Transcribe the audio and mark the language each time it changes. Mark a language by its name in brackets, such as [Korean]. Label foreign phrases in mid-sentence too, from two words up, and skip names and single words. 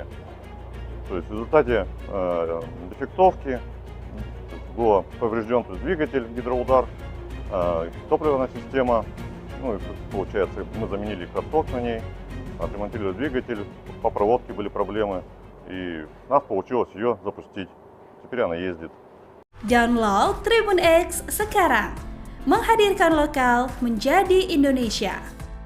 [Russian] То есть в результате дефектовки был поврежден двигатель, гидроудар, топливная система. Ну и получается мы заменили каток на ней, отремонтировали двигатель, по проводке были проблемы. И у нас получилось ее запустить. Теперь она ездит. [Indonesian] Download Tribun X sekarang, menghadirkan lokal menjadi Indonesia.